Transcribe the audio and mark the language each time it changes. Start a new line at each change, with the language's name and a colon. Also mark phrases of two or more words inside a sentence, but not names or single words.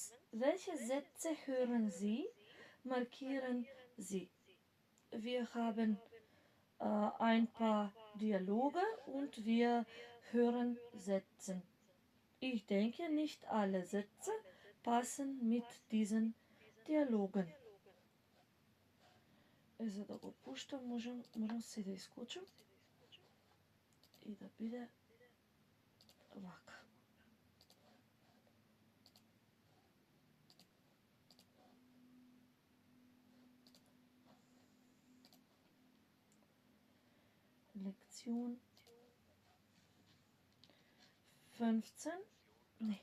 German: Welche Sätze hören Sie? Markieren Sie. Wir haben ein paar Dialoge und wir hören Sätze. Ich denke, nicht alle Sätze passen mit diesen Dialogen.
Macedonian: За да го пуштам, можам си да исклучам и да биде вака.
German: Lektion 15. Nee.